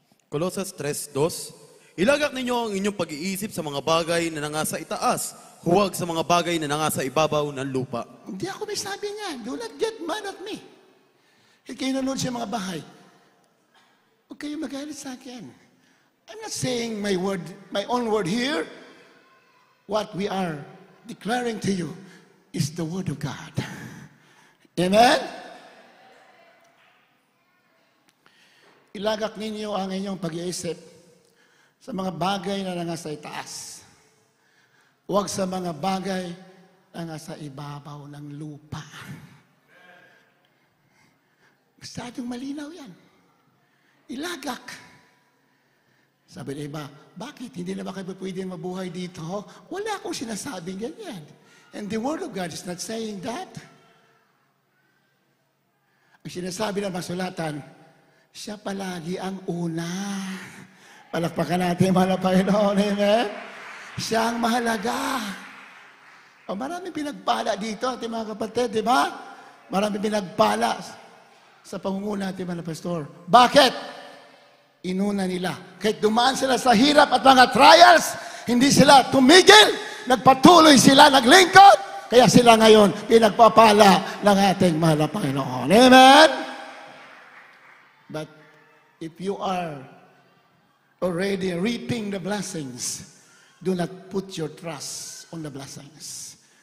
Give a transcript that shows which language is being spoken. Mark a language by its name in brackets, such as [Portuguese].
[Filipino] Colosas 3:2. Ilagak ninyo ang inyong pag-iisip sa mga bagay na nangasa itaas, huwag sa mga bagay na nangasa ibabaw ng lupa. Hindi ako may sabi niyan. [English] Do not get mad at me. [Filipino] Kayo nanood sa mga bahay. Huwag kayo magalit sa akin. [English] I'm not saying my own word here. What we are declaring to you is the word of God. Amen? [Filipino] Ilagak ninyo ang inyong pag-iisip sa mga bagay na nangasa itaas. Huwag sa mga bagay na nasa ibabaw ng lupa. Masyadong malinaw yan. Ilagak. Sabi ng iba, bakit? Hindi na ba kayo pwedeng mabuhay dito? Wala akong sinasabing ganyan. [English] And the Word of God is not saying that. [Filipino] Ang sinasabi ng masulatan, siya palagi ang una. Palakpakan natin, mahal na Panginoon. Amen? Siya ang mahalaga. O, maraming pinagpala dito, ating mga kapatid, di ba? Maraming pinagpala sa pangunguna natin, mga pastor. Bakit? Inuna nila. Kahit dumaan sila sa hirap at mga trials, hindi sila tumigil. Nagpatuloy sila, naglingkod. Kaya sila ngayon, pinagpapala ng ating mahal na Panginoon. Amen? [English] But if you are already reaping the blessings, do not put your trust on the blessings.